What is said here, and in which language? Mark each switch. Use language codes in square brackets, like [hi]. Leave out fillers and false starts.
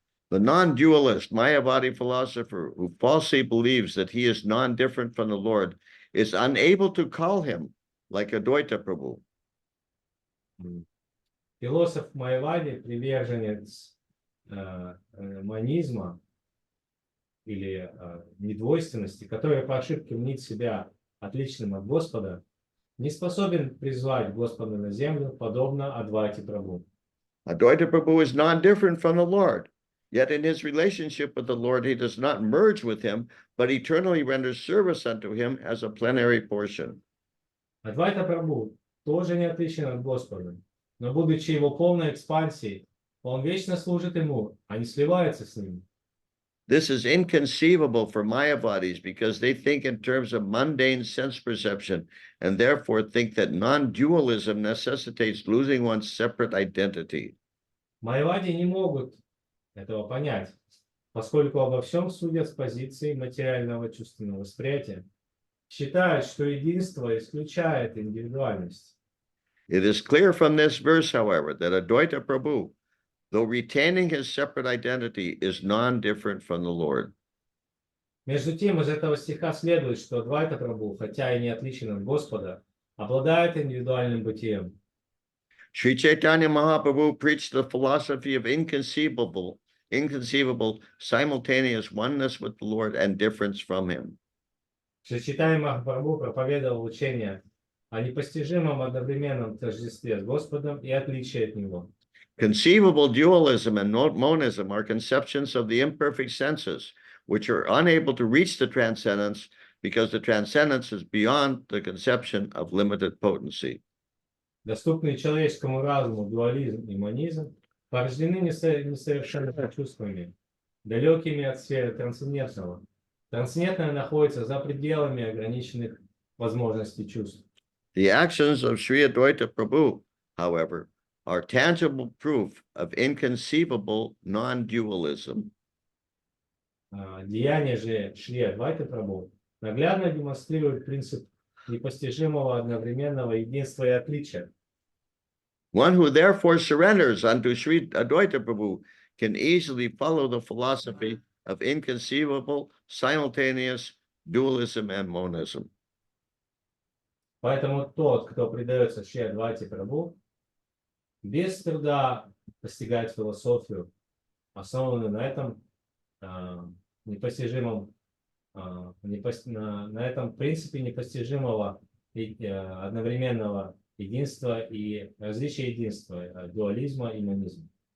[en] The non-dualist Mayavadi philosopher who falsely believes that he is non-different from the Lord is unable to call him like Advaita Prabhu. [ru] Философ Майявади, приверженец монизма или недвойственности, который по ошибке мнит себя отличным от Господа, не способен призвать Господа на землю, подобно Адвайте Прабху. [en] Advaita Prabhu is non-different from the Lord. Yet in his relationship with the Lord, he does not merge with him, but eternally renders service unto him as a plenary portion. [ru] Адвайта Прабху тоже не отличен от Господа, но будучи его полной экспансией, он вечно служит ему, а не сливается с ним. [en] This is inconceivable for Mayavadis because they think in terms of mundane sense perception and therefore think that non-dualism necessitates losing one's separate identity. [ru] Майавади не могут этого понять, поскольку обо всем судят с позиции материального чувственного восприятия. Считают, что единство исключает индивидуальность. [en] It is clear from this verse, however, that Advaita Prabhu, though retaining his separate identity, is non-different from the Lord. [ru] Между тем, из этого стиха следует, что Адвайта Прабху, хотя и не отличен от Господа, обладает индивидуальным бытием. [en] Sri Chaitanya Mahaprabhu preached the philosophy of inconceivable, simultaneous oneness with the Lord and difference from him. [ru] Шри Чайтанья Махапрабху проповедовал учение о непостижимом одновременном тождестве с Господом и отличии от Него. [en] Conceivable dualism and monism are conceptions of the imperfect senses, which are unable to reach the transcendence because the transcendence is beyond the conception of limited potency. [ru] Доступные человеческому разуму дуализм и монизм порождены несовершенными чувствами, далекими от сферы трансцендентного. Трансцендентное находится за пределами ограниченных возможностей чувств. [en] The actions of Sri Advaita Prabhu, however, are tangible proof of inconceivable non-dualism. [ru] Деяния же Шри Адвайты Прабху наглядно демонстрируют принцип непостижимого одновременного единства и отличия. [en] One who therefore surrenders unto Sri Advaita Prabhu can easily follow the philosophy of inconceivable, simultaneous dualism and monism. [ru] Поэтому тот, кто предается Шри Адвайте Прабху, без труда постигает философию, основанную на этом непостижимом, на этом принципе непостижимого одновременного единства и различия единства, дуализма и монизма.